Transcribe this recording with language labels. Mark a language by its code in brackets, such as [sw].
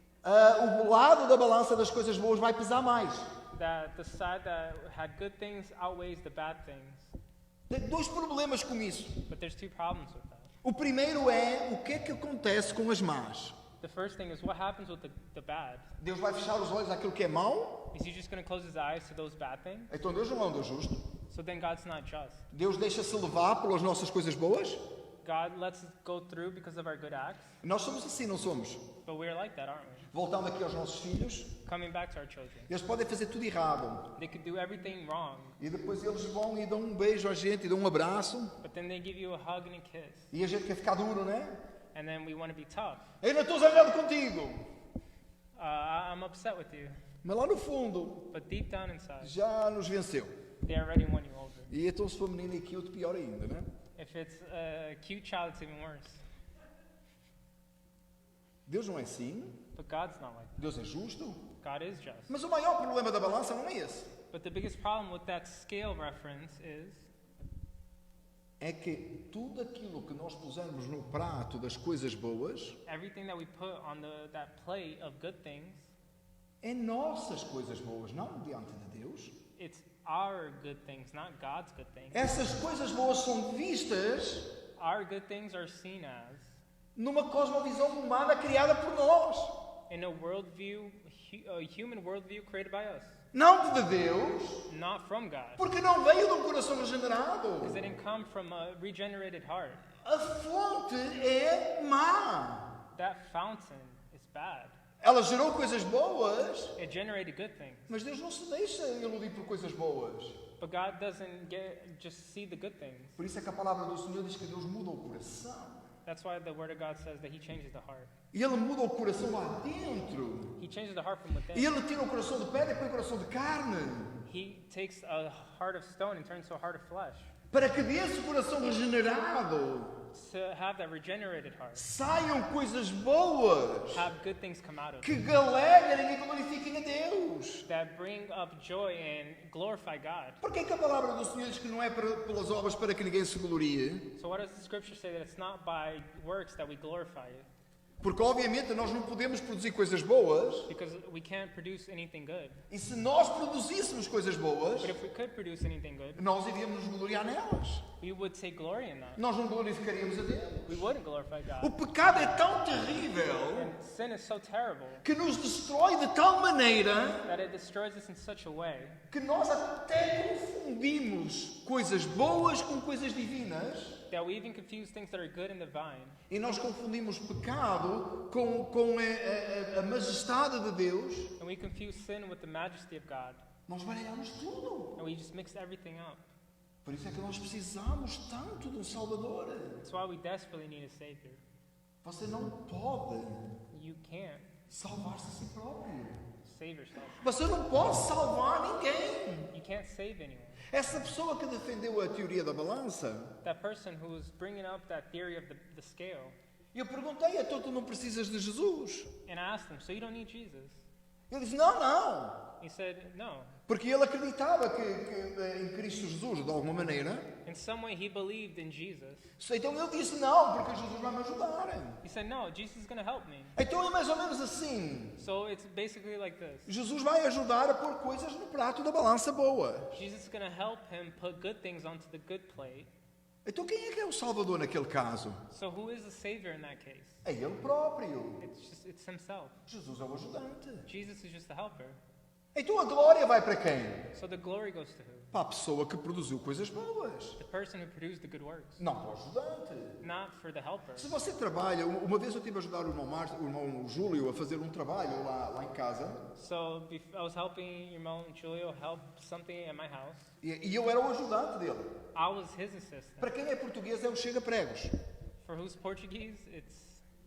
[pt] o lado da balança das coisas boas vai pesar mais. [en] that the side that had good things outweighs the bad things. [pt] Tem 2 problemas com isso. [en] But there's 2 problems with that. [pt] O primeiro é o que é que acontece com as más. [en] The first thing is what happens with the bad. [pt] Deus vai fechar os olhos àquilo que é mau? [en] Is He just going to close His eyes to those bad things? [pt] Então Deus não é um Deus justo. [en] So then God's not just. [pt] Deus deixa-se levar pelas nossas coisas boas? [en] God lets us go through because of our good acts. [pt] Nós somos assim, não somos? [en] But we're like that, aren't we? [pt] Voltando aqui aos nossos filhos, [en] Coming back to our children. [pt] eles podem fazer tudo errado. [en] They could do everything wrong, [pt] E depois eles vão e dão um beijo a gente, e dão um abraço. [en] but then they give you a hug and a kiss. [pt] E a gente quer ficar duro, né? [en] And then we want to be tough. [pt] Eu não estou zangado contigo. [en] I'm upset with you. [pt] Mas lá no fundo, [en] But deep down inside, [pt] já nos venceu. [en] they already won you over. [pt] E então se for menino e cute, pior ainda, né? [en] If it's a cute child, it's even worse. [pt] Deus não é assim. [en] But God's not like [pt] Deus é justo. [en] that. God is just. [pt] Mas o maior problema da balança não é esse. [en] But the biggest problem with that scale reference is [pt] É que tudo aquilo que nós pusemos no prato das coisas boas [en] everything that we put on that plate of good things, [pt] é nossas coisas boas, não diante de Deus. [en] it's our good things, not God's good things. [pt] Essas coisas boas são vistas [en] Our good things are seen as [pt] numa cosmovisão humana criada por nós. [en] in a worldview, a human worldview created by us, [pt] Não de Deus, [en] not from God. [pt] porque não veio de um coração regenerado. [en] Because it didn't come from a regenerated heart. [pt] A fonte é má. [en] That fountain is bad. [pt] Ela gerou coisas boas, [en] It generated good things. [pt] mas Deus não se deixa iludir por coisas boas. [en] But God doesn't just see the good things. [pt] Por isso é que a palavra do Senhor diz que Deus muda o coração. [en] That's why the Word of God says that He changes the heart. [pt] E Ele muda o coração lá dentro. [en] He changes the heart from [pt] E [en] within. [pt] Ele tira o coração de pedra e põe o coração de carne. [en] He takes a heart of stone and turns to a heart of flesh. [pt] Para que desse coração regenerado [en] To have that regenerated heart. [pt] saiam coisas boas [en] Have good things come out of it. [pt] que alegrem e glorifiquem a Deus. [en] That bring up joy and glorify God. [pt] Por que é que a palavra do Senhor diz que não é pelas obras para que ninguém se glorie? [en] So what does the scripture say? That it's not by works that we glorify it. [pt] Porque obviamente nós não podemos produzir coisas boas. [en] Because we can't produce anything good. [pt] E se nós produzíssemos coisas boas, [en] But if we could produce anything good, [pt] nós iríamos nos gloriar nelas. [en] we would take glory in that. [pt] Nós não glorificaríamos a Deus. [en] We wouldn't glorify [pt] O [en] God. [pt] pecado é tão terrível [en] And sin is so terrible [pt] que nos destrói de tal maneira [en] that it destroys us in such a way [pt] que nós até confundimos coisas boas com coisas divinas [en] that we even confuse things that are good and divine. [pt] e nós confundimos pecado com a majestade de Deus. [en] And we confuse sin with the majesty of God. [pt] Nós baralhamos tudo. [en] And we just mix everything up. [pt] Por isso é que nós precisamos tanto de um Salvador. [en] That's why we desperately need a Savior. [pt] Você não pode [en] You can't [pt] salvar-se a si próprio. [en] save yourself. [pt] Você não pode salvar ninguém. [en] You can't save anyone. [pt] Essa pessoa que defendeu a teoria da balança, [en] That person who was bringing up that theory of the scale, [pt] eu perguntei, então tu não precisas de Jesus? [en] and I asked him, so you don't need Jesus? [pt] Ele disse, não. [en] He said, no. [pt] Porque ele acreditava que em Cristo Jesus, de alguma maneira. [en] In some way, he believed in Jesus. [pt] Então ele disse, não, porque Jesus vai me ajudar. [en] He said, no, Jesus is going to help me. [pt] Então é mais ou menos assim. [en] So it's basically like this. [pt] Jesus vai ajudar a pôr coisas no prato da balança boa. [en] Jesus is going to help him put good things onto the good plate. [pt] Então quem é que é o Salvador naquele caso? [en] So who is the Savior in that case? [pt] É Ele próprio. [en] It's himself. [pt] Jesus é o ajudante. [en] Jesus is just the helper. [pt] Então a glória vai para quem? [en] So the glory goes to who? [pt] Para a pessoa que produziu coisas boas. [en] The person who produced the good works, [pt] Não para o ajudante. [en] not for the helper. [pt] Se você trabalha, uma vez eu tive a ajudar o irmão Júlio a fazer um trabalho lá em casa, [en] So I was helping Irmão Julio help something at my house. [pt] e eu era o ajudante dele. [en] I was his assistant. [pt] Para quem é português é o chega-pregos. [en] For who's Portuguese, it's